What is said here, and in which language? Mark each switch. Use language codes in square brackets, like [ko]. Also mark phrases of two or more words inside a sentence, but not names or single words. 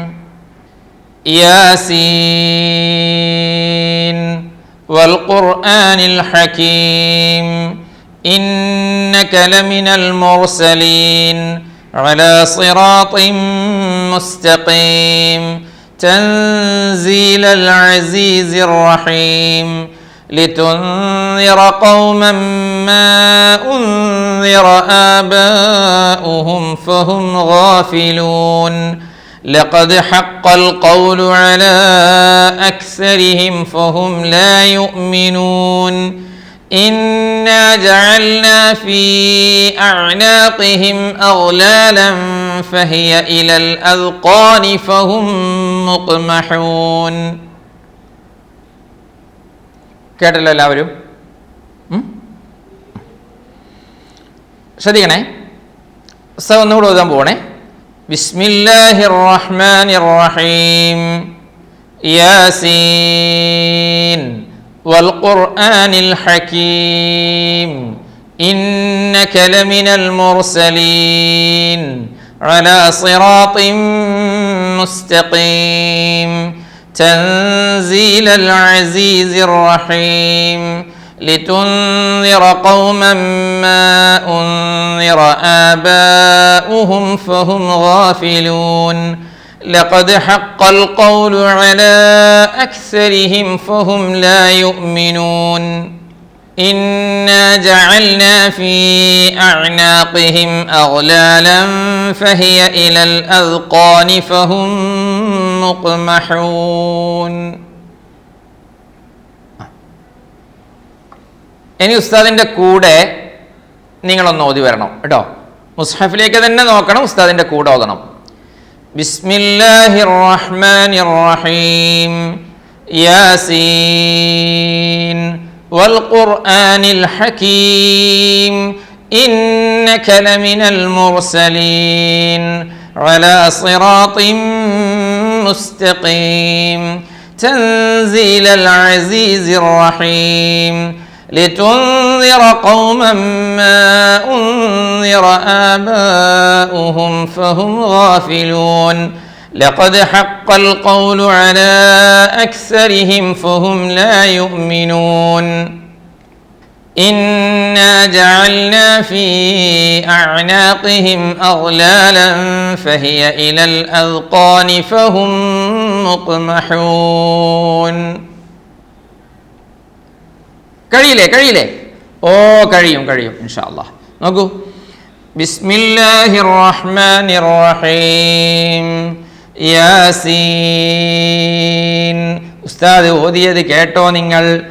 [ar] يس والقرآن الحكيم. إنك لمن المرسلين على صراط مستقيم. تنزيل العزيز الرحيم لتنذر قوما ما أنذر آباؤهم فهم غافلون لقد حق القول على أكثرهم فهم لا يؤمنون إنا جعلنا في أعناقهم أغلالا فهي إلى الأذقان فهم مقمحون. [ml] കേട്ടല്ലോ എല്ലാവരും? ശ്രദ്ധിക്കണേ. ഒന്നുകൂടെ ഓതാൻ പോകണേ. [ar] بسم الله الرحمن الرحيم. يس والقرآن الحكيم إنك لمن المرسلين على صراط مستقيم تنزيل العزيز الرحيم لتنذر قوما ما أنذر آباؤهم فهم غافلون لقد حق القول على أكثرهم فهم لا يؤمنون إنا جعلنا في أعناقهم أغلالا فهي إلى الأذقان فهم مقمحون. [ml] ഇനി ഉസ്താദിൻ്റെ കൂടെ നിങ്ങളൊന്ന് ഓതി വരണം കേട്ടോ. മുസ്ഹഫിലേക്ക് തന്നെ നോക്കണം, ഉസ്താദിൻ്റെ കൂടെ ഓതണം. [ar] بسم الله الرحمن الرحيم. يس والقرآن الحكيم إنك لمن المرسلين على صراط مستقيم تنزيل العزيز الرحيم لتنذر قوما ما أنذر آباؤهم فهم غافلون لقد حق القول على أكثرهم فهم لا يؤمنون إنا جعلنا في أعناقهم أغلالا فهي إلى الأذقان فهم مقمحون. [ml] കഴിയില്ലേ? കഴിയും [ar] إن شاء الله. [ml] നോക്കൂ. [ar] بسم الله الرحمن الرحيم. [ml] യാസീൻ. ഉസ്താദ് ഓതിയത് കേട്ടോ നിങ്ങൾ?